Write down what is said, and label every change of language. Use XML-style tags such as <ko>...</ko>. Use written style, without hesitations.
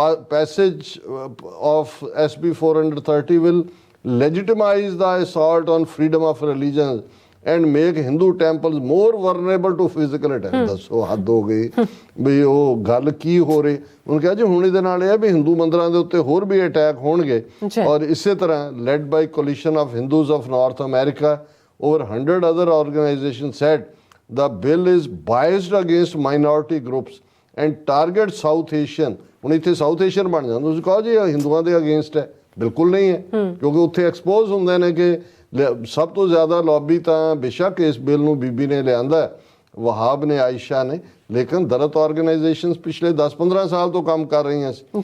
<en>Passage of SB 430 will legitimize the assault on freedom of religion and make Hindu temples more vulnerable to physical attack।</en> <pa>ਦੱਸੋ ਹੱਦ ਹੋ ਗਈ ਵੀ ਉਹ ਗੱਲ ਕੀ ਹੋ ਰਹੀ। ਉਹਨੂੰ ਕਿਹਾ ਜੀ ਹੁਣ ਇਹਦੇ ਨਾਲ ਇਹ ਵੀ ਹਿੰਦੂ ਮੰਦਰਾਂ ਦੇ ਉੱਤੇ ਹੋਰ ਵੀ ਅਟੈਕ ਹੋਣਗੇ। ਔਰ ਇਸੇ ਤਰ੍ਹਾਂ</pa> <en>led by coalition of Hindus of North America, over 100 other organizations said the bill is biased against minority groups and targets South Asian।</en> <pa>ਹੁਣ ਇੱਥੇ ਸਾਊਥ ਏਸ਼ੀਅਨ ਬਣ ਜਾਂਦਾ, ਤੁਸੀਂ ਕਹੋ ਜੀ ਹਿੰਦੂਆਂ ਦੇ ਅਗੇਂਸਟ ਹੈ, ਬਿਲਕੁਲ ਨਹੀਂ ਹੈ, ਕਿਉਂਕਿ ਉੱਥੇ ਐਕਸਪੋਜ਼ ਹੁੰਦੇ ਨੇ ਕਿ ਸਭ ਤੋਂ ਜ਼ਿਆਦਾ ਲੌਬੀ ਤਾਂ ਬੇਸ਼ੱਕ ਇਸ ਬਿੱਲ ਨੂੰ ਬੀਬੀ ਨੇ ਲਿਆਂਦਾ, ਵਹਾਬ ਨੇ, ਆਇਸ਼ਾ ਨੇ, ਲੇਕਿਨ ਦਲਿਤ ਆਰਗੇਨਾਈਜੇਸ਼ਨਸ ਪਿਛਲੇ 10-15 ਸਾਲ ਤੋਂ ਕੰਮ ਕਰ ਰਹੀਆਂ ਸੀ।</pa>